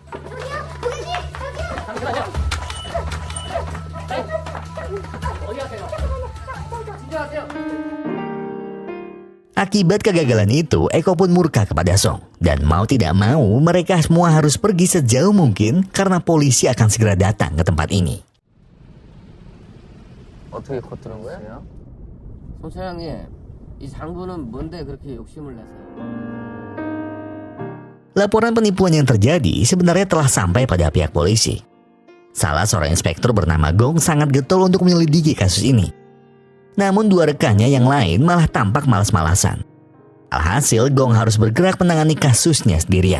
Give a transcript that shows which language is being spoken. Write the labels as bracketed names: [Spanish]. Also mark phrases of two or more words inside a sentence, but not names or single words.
[Indonesian] Akibat kegagalan itu, Eko pun murka kepada Song. Dan mau tidak mau, mereka semua harus pergi sejauh mungkin karena polisi akan segera datang ke tempat ini. [Korean] 어떻게 겉들은 거야? 송 차장님, 이 장부는 뭔데 그렇게 욕심을 내세요? [Indonesian] Laporan penipuan yang terjadi sebenarnya telah sampai pada pihak polisi. Salah seorang inspektur bernama Gong sangat getol untuk menyelidiki kasus ini. Namun dua rekannya yang lain malah tampak malas-malasan. Alhasil Gong harus bergerak menangani kasusnya sendirian.